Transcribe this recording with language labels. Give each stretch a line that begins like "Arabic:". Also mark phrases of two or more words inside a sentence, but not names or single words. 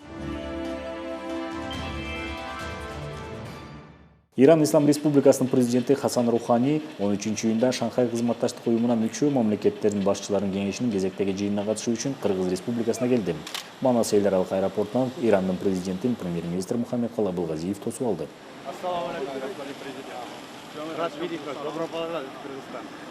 Kyrgyz: Иран Ислам Республикасынын президенти Хасан Рухани 13 июнда Шанхай кызматташтык уюмуна мүчө мамлекеттердин башчыларынын кеңешинин кезектеги жыйынына катышуу үчүн Кыргыз Республикасына келди. Манас эл аралык аэропортунан Ирандын президентин премьер-министр Мухаммедкалый Абылгазиев тосуп алды.
Arabic: السلام عليكم,
Russian: господин президент. Рад видеть вас. Добро пожаловать в Кыргызстан.